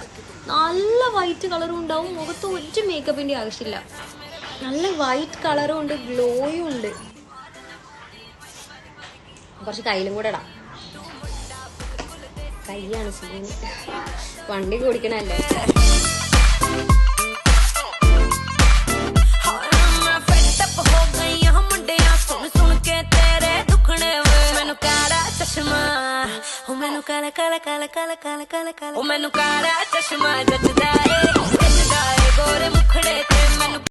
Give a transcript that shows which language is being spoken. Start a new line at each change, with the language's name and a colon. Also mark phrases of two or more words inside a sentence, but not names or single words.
Malayalam: നല്ല
English: white colour
Malayalam: ഉണ്ടാവും, മുഖത്ത് ഒരു മേക്കപ്പിൻ്റെ ആവശ്യമില്ല. നല്ല
English: white colour
Malayalam: ഉണ്ട്, ഗ്ലോയും ഉണ്ട്. കുറച്ച് കയ്യിലും കൂടെ ഇടാം. കയ്യാണ് സീൻ, വണ്ടി ഓടിക്കണല്ലേ.
Punjabi: ਮੈਨੂੰ ਕਾਲਾ ਕਾਲਾ ਕਾਲਾ ਕਾਲਾ ਕਾਲਾ ਕਾਲਾ ਕਾਲਾ, ਉਹ ਮੈਨੂੰ ਕਾਲਾ ਚਸ਼ਮਾ ਜੱਜਦਾ ਏ, ਜੱਜਦਾ ਏ ਗੋਰੇ ਮੁਖੜੇ ਤੇ ਮੈਨੂੰ